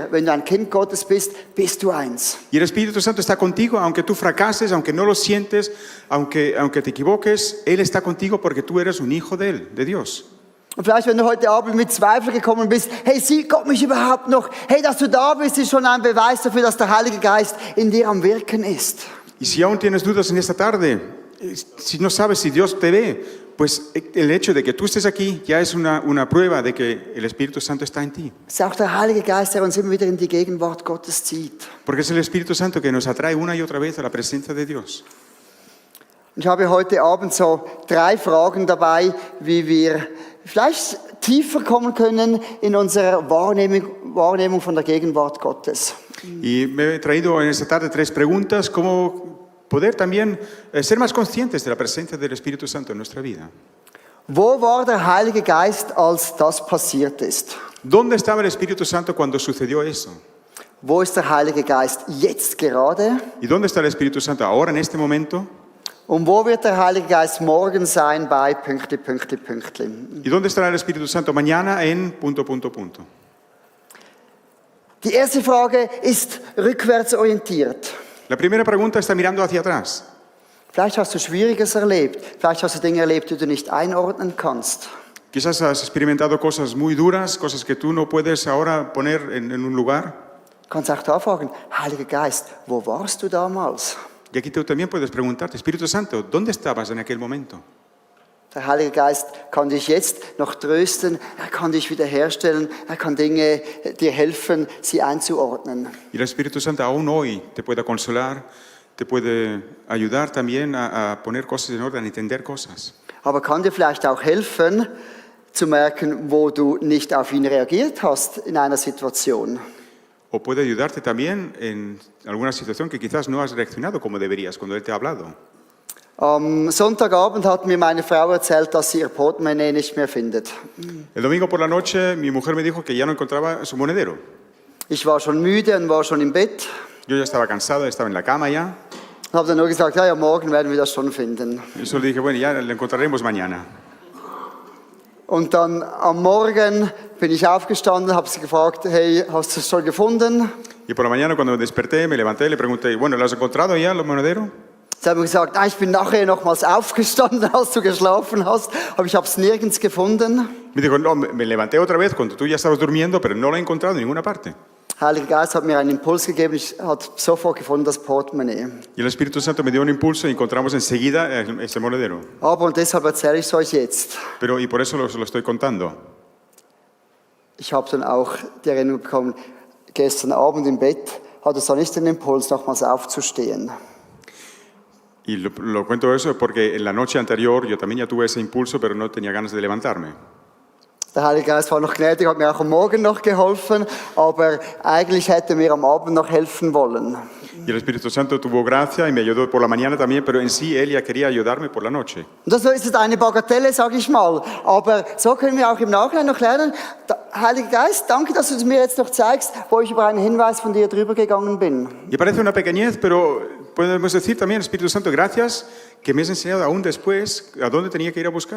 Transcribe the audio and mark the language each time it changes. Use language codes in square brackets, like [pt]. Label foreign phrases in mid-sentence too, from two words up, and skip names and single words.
[de] Wenn du ein Kind Gottes bist, bist du eins. [es] Y el Espíritu Santo está contigo, aunque tú fracases, aunque no lo sientes, aunque te equivoques, Él está contigo porque tú eres un hijo de Él, de Dios. [de] Und vielleicht, wenn du heute Abend mit Zweifel gekommen bist, hey, sieht Gott mich überhaupt noch? Hey, dass du da bist, ist schon ein Beweis dafür, dass der Heilige Geist in dir am Wirken ist. [es] Y si aún tienes dudas en esta tarde, si no sabes si Dios te ve, pues el hecho de que tú estés aquí ya es una prueba de que el Espíritu Santo está en ti. [de] Es ist auch der Heilige Geist, der uns immer wieder in die Gegenwart Gottes zieht. [es] Porque es el Espíritu Santo que nos atrae una y otra vez a la presencia de Dios. [de] Und ich habe heute Abend so 3 Fragen dabei, wie wir vielleicht tiefer kommen können in unserer Wahrnehmung von der Gegenwart Gottes. [es] Y me he traído en esta tarde 3 preguntas, cómo poder también ser más conscientes de la presencia del Espíritu Santo en nuestra vida. [de] Wo war der Heilige Geist, als das passiert ist? [es] ¿Dónde estaba el Espíritu Santo cuando sucedió eso? [de] Wo ist der Heilige Geist jetzt gerade? [es] ¿Y dónde está el Espíritu Santo ahora, en este momento? [de] Und wo wird der Heilige Geist morgen sein bei Pünktli, Pünktli, Pünktli? [es] ¿Y dónde estará el Espíritu Santo mañana en ... [de] Die erste Frage ist rückwärts orientiert. [es] La primera pregunta está mirando hacia atrás. [de] Vielleicht hast du Schwieriges erlebt. Vielleicht hast du Dinge erlebt, die du nicht einordnen kannst. [es] Quizás has experimentado cosas muy duras, cosas que tú no puedes ahora poner en un lugar. [de] Du kannst auch da fragen, Heiliger Geist, wo warst du damals? [es] Y aquí tú también puedes preguntarte, Espíritu Santo, ¿dónde estabas en aquel momento? [de] Der Heilige Geist kann dich jetzt noch trösten, er kann dich wiederherstellen, er kann Dinge dir helfen, sie einzuordnen. [es] Y el Espíritu Santo aún hoy te puede consolar, te puede ayudar también a poner cosas en orden, a entender cosas. [de] Aber kann dir vielleicht auch helfen, zu merken, wo du nicht auf ihn reagiert hast in einer Situation. [es] O puede ayudarte también en alguna situación que quizás no has reaccionado como deberías cuando Él te ha hablado. [de] Am Sonntagabend hat mir meine Frau erzählt, dass sie ihr Portemonnaie nicht mehr findet. [es] El domingo por la noche mi mujer me dijo que ya no encontraba su monedero. [de] Ich war schon müde und war schon im Bett. [es] Yo ya estaba cansado, estaba en la cama ya. [de] Habe dann nur gesagt, ja, morgen werden wir das schon finden. [es] Y solo dije, bueno, ya lo encontraremos mañana. [de] Und dann am Morgen bin ich aufgestanden, habe sie gefragt, hey, hast du es schon gefunden? [es] Y por la mañana cuando me desperté, me levanté, le pregunté, bueno, ¿lo has encontrado ya, los monederos? [de] Sie haben gesagt, ich bin nachher nochmals aufgestanden, als du geschlafen hast, aber ich habe es nirgends gefunden. [es] Me dijo, no, me levanté otra vez cuando tú ya estabas durmiendo, pero no lo he encontrado en ninguna parte. [de] Heiliger Geist hat mir einen Impuls gegeben, ich habe sofort gefunden das Portemonnaie. [es] Y el Espíritu Santo me dio un impulso y encontramos enseguida ese monedero. [de] Aber, und deshalb erzähle ich es euch jetzt, [es] Pero, y por eso lo estoy contando. [de] ich habe dann auch die Erinnerung bekommen, gestern Abend im Bett hatte es dann nicht den Impuls, nochmals aufzustehen. [es] Y lo cuento eso porque en la noche anterior yo también ya tuve ese impulso, pero no tenía ganas de levantarme. [de] Der Heilige Geist war noch gnädig, hat mir auch am Morgen noch geholfen, aber eigentlich hätte mir am Abend noch helfen wollen. [es] Y el Espíritu Santo tuvo gracia y me ayudó por la mañana también, pero en sí Él ya quería ayudarme por la noche. [de] Und das ist eine Bagatelle, sage ich mal, aber so können wir auch im Nachhinein noch lernen. Heiliger Geist, danke, dass du mir jetzt noch zeigst, wo ich über einen Hinweis von dir drüber gegangen bin. [es] Y parece una pequeñez, pero podemos decir también, Espíritu Santo, gracias que me has enseñado aún después a dónde tenía que ir a buscar.